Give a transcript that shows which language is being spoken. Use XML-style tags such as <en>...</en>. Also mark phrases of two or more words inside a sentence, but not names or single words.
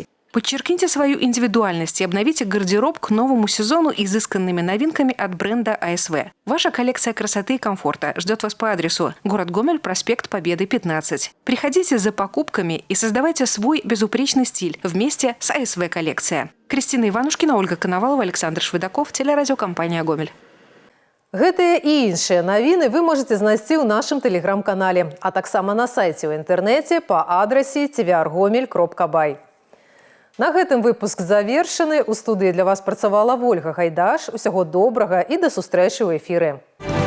<ru>Подчеркните свою индивидуальность и обновите гардероб к новому сезону изысканными новинками от бренда АСВ. Ваша коллекция красоты и комфорта ждет вас по адресу: город Гомель, проспект Победы, 15. Приходите за покупками и создавайте свой безупречный стиль вместе с АСВ «Коллекция». Кристина Иванушкина, Ольга Коновалова, Александр Шведаков, телерадиокомпания «Гомель».</ru> <be>Гэтыя і іншыя навіны вы можете знайсці ў нашым тэлеграм-канале, а таксама на сайце ў інтэрнэце па адрасе tvr.gomel.by. На гэтым выпуск завершаны. У студыі для вас працавала Ольга Гайдаш. Усяго добрага і да сустрэчы ў эфіры.</be>